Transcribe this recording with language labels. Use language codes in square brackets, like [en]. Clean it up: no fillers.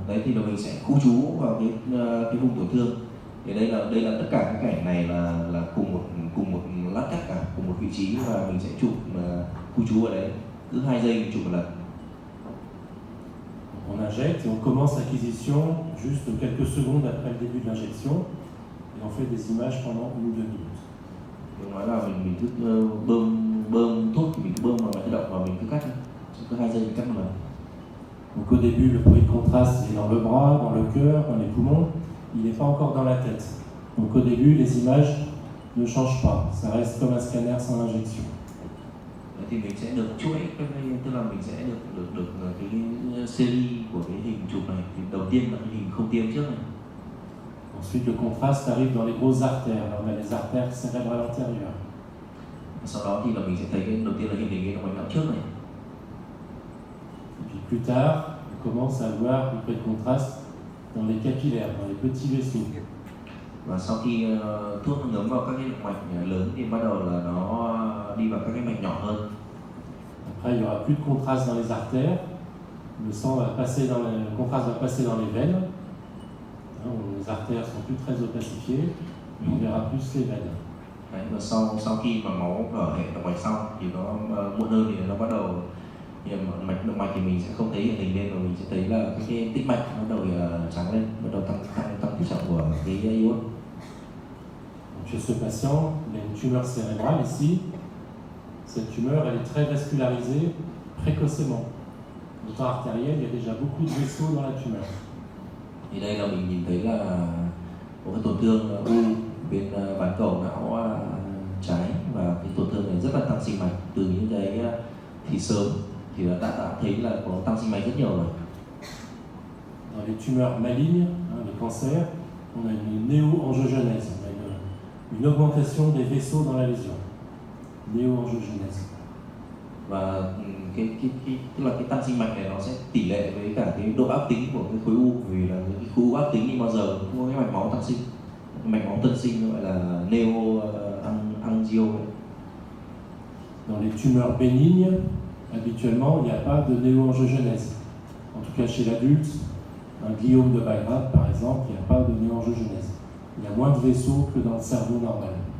[vi] Đấy thì là mình sẽ khu trú vào cái vùng tổn thương. Thì đây là tất cả các cảnh này là cùng một lát cắt cả, cùng một vị trí, và mình sẽ chụp khu trú ở đấy. Cứ 2 giây mình chụp một lần. [fr] On injecte et on commence l'acquisition juste quelques secondes après le début de l'injection et on fait des images pendant 1 ou 2 minutes. [vi] Tôi nói là mình cứ bơm thuốc thì mình cứ bơm vào máy tự động và mình cứ cắt, cứ 2 giây mình cắt một lần. [fr] Donc au début, le bruit de contraste il est dans le bras, dans le cœur, dans les poumons, il n'est pas encore dans la tête. Donc au début, les images ne changent pas, ça reste comme un scanner sans injection. [vi] Thì mình sẽ được chuỗi, tức là mình sẽ được cái series của cái hình chụp này. Thì đầu tiên là cái hình không tiêm trước này. [fr] Ensuite, le contraste arrive dans les grosses artères. Là, on a les artères cérébrales antérieures. [vi] Sau đó thì là mình sẽ thấy cái đầu tiên là hình cái động mạch não trước này. [fr] Et puis plus tard, on commence à voir un peu de contraste dans les capillaires, dans les petits vaisseaux. [vi] Và sau khi thuốc nó ngấm vào các cái động mạch lớn thì bắt đầu là nó đi vào các cái mạch nhỏ hơn. [fr] Après, il n'y aura plus de contraste dans les artères. Le contraste va passer dans les veines. Les artères sont plus très opacifiées. On verra plus les veines. [vi] Đấy, và sau khi mà máu ở hệ động mạch xong thì nó muộn hơn thì nó bắt đầu động mạch thì mình sẽ không thấy hiện hình lên, và mình sẽ thấy là cái tĩnh mạch nó bắt đầu trắng lên, bắt đầu tăng tỷ trọng của cái iốt. [fr] Chez ce patient, il a une tumeur cérébrale ici. Cette tumeur, elle est très vascularisée précocement. Au temps artériel, il y a déjà beaucoup de vaisseaux dans la tumeur. [vi] Thì đây là mình nhìn thấy là một cái tổn thương u bên bán cầu não trái, và cái tổn thương này rất là tăng sinh mạch từ những cái thì sớm thì đã thấy là có tăng sinh mạch rất nhiều rồi. [fr] Dans les tumeurs malignes, les cancers, on a une néo-angiogenèse, on a une augmentation des vaisseaux dans la lésion. Néo-angiogenèse. [vi] Và tức là cái tăng sinh mạch này nó sẽ tỷ lệ với cả cái độ ác tính của cái khối u, vì là những cái khối u ác tính thì bao giờ cũng có cái mạch máu tăng sinh, mạch máu tân sinh gọi là neo-angio. [fr] Dans les tumeurs bénignes, habituellement, il n'y a pas de néo-angiogenèse. En tout cas, chez l'adulte, un gliome de Bas-grade, par exemple, il n'y a pas de néo-angiogenèse. Il y a moins de vaisseaux que dans le cerveau normal.